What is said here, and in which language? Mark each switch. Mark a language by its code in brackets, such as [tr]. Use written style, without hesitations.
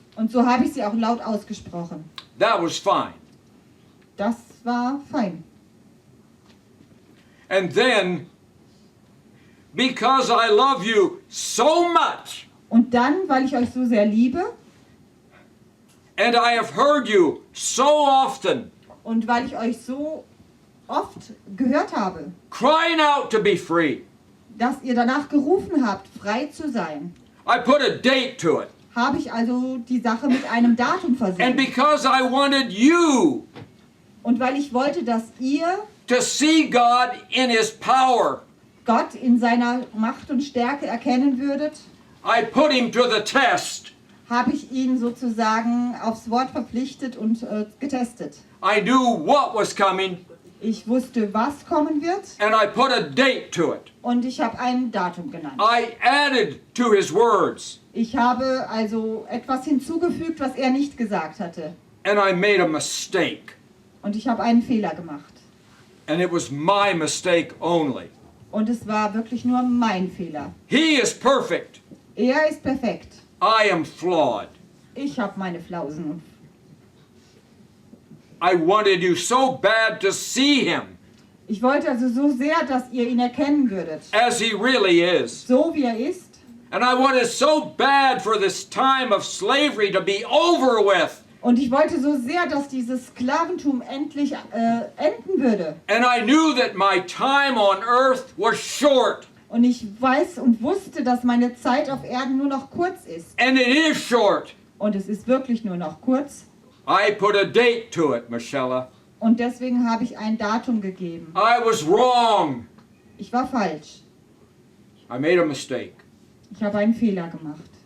[de] Und so habe ich sie auch laut ausgesprochen. [en] That was fine. [de] Das war fein. [en] And then, because I love you so much, [de] Und dann, weil ich euch so sehr liebe [en] and I have heard you so often, [de] und weil ich euch so oft gehört habe, [en] crying out to be free, [de] dass ihr danach gerufen habt, frei zu sein, [en] I put a date to it. [de] habe ich also die Sache mit einem Datum [en] And [de] versehen. [en] because I wanted you [de] Und weil ich wollte, dass ihr [en] to see God in His power, [de] Gott in seiner Macht und Stärke erkennen würdet, [en] I put Him to the test. [de] habe ich ihn sozusagen aufs Wort verpflichtet und getestet. [en] I knew what was coming, [de] Ich wusste, was kommen wird, [en] and I put a date to it. [de] und ich habe ein Datum genannt. [en] I added to His words, [de] Ich habe also etwas hinzugefügt, was er nicht gesagt hatte. [en] and I made a mistake. [de] Und ich habe einen Fehler gemacht. [en] And it was my mistake only. [de] Und es war wirklich nur mein Fehler. [en] He is perfect. [de] Er ist perfekt. [en] I am flawed. [de] Ich habe meine Flausen. [en] I wanted you so bad to see Him [de] Ich wollte also so sehr, dass ihr ihn erkennen würdet. [en] as He really is. [de] So wie er ist. [en] And I wanted so bad for this time of slavery to be over with. [de] Und ich wollte so sehr, dass dieses Sklaventum endlich enden würde. [en] And I knew that my time on earth was short. [de] Und ich weiß und wusste, dass meine Zeit auf Erden nur noch kurz ist. [en] And it is short. [de] Und es ist wirklich nur noch kurz. [en] I put a date to it, Michelle. [de] Und deswegen habe ich ein Datum gegeben. [en] I was wrong. [de] Ich war falsch. [en] I made a mistake. [de] Ich habe einen Fehler gemacht.